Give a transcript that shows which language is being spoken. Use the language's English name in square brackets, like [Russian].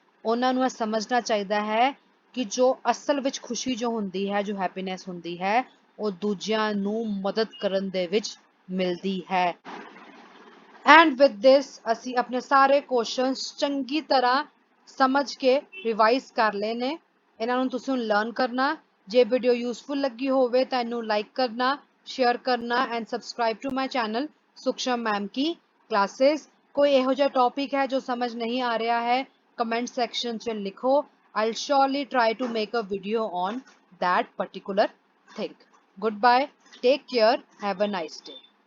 [Punjabi] ਉਹਨਾਂ ਨੂੰ ਇਹ ਸਮਝਣਾ ਚਾਹੀਦਾ ਹੈ ਕਿ ਜੋ ਅਸਲ ਵਿੱਚ ਖੁਸ਼ੀ ਜੋ ਹੁੰਦੀ ਹੈ, ਜੋ ਹੈਪੀਨੈਸ ਹੁੰਦੀ ਹੈ, ਉਹ ਦੂਜਿਆਂ ਨੂੰ ਮਦਦ ਕਰਨ ਦੇ ਵਿੱਚ ਮਿਲਦੀ ਹੈ। [English] and with this [Punjabi] ਅਸੀਂ ਆਪਣੇ ਸਾਰੇ ਕੁਐਸਚਨਸ ਚੰਗੀ ਤਰ੍ਹਾਂ ਸਮਝ ਕੇ ਰਿਵਾਈਜ਼ ਕਰ ਲਏ ਨੇ। ਇਹਨਾਂ ਨੂੰ ਤੁਸੀਂ ਹੁਣ ਲਰਨ ਕਰਨਾ। ਜੇ ਵੀਡੀਓ ਯੂਜ਼ਫੁਲ ਲੱਗੀ ਹੋਵੇ ਤਾਂ ਇਹਨੂੰ ਲਾਈਕ ਕਰਨਾ, ਸ਼ੇਅਰ ਕਰਨਾ and [English] subscribe to my channel [Punjabi] ਸੁਖਸ਼ਮ ma'am Ki classes. [Hindi] कोई [Punjabi] ਇਹੋ ਜਿਹਾ [Hindi] टॉपिक है जो समझ नहीं आ रहा है, कमेंट सेक्शन से लिखो। [English] I'll surely try to make a video on that particular thing। Goodbye, take care, have a nice day।